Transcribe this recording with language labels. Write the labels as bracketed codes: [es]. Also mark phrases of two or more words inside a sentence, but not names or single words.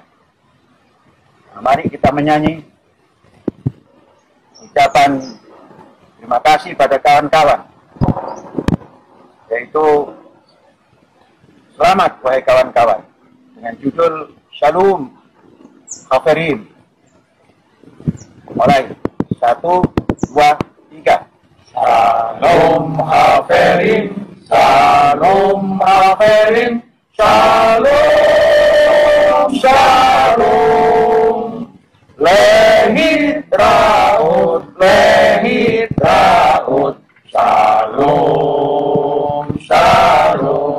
[id] Nah, mari kita menyanyi ucapan terima kasih pada kawan-kawan, yaitu selamat wahai kawan-kawan, dengan judul Shalom Haferim. Mulai 1, 2, 3. [he] שלום חברים, שלום חברים, שלום, שלום. להתראות, שלום, שלום.